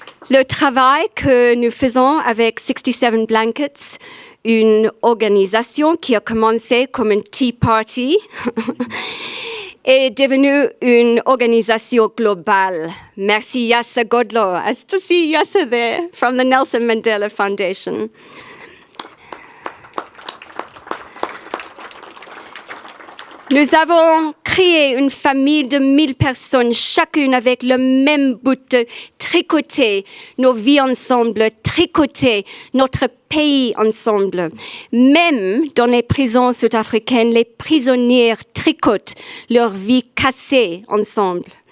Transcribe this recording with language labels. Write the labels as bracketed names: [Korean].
[French] Le travail que nous faisons avec 67 Blankets, une organisation qui a commencé comme une tea party, est devenue une organisation globale. Merci Yassa Godlo. [English] I still see Yassa there from the Nelson Mandela Foundation. [French] Nous avons créé une famille de 1000 personnes, chacune avec le même but de tricoter nos vies ensemble, tricoter notre pays ensemble. Même dans les prisons sud-africaines, les prisonniers tricotent leur vie cassée ensemble.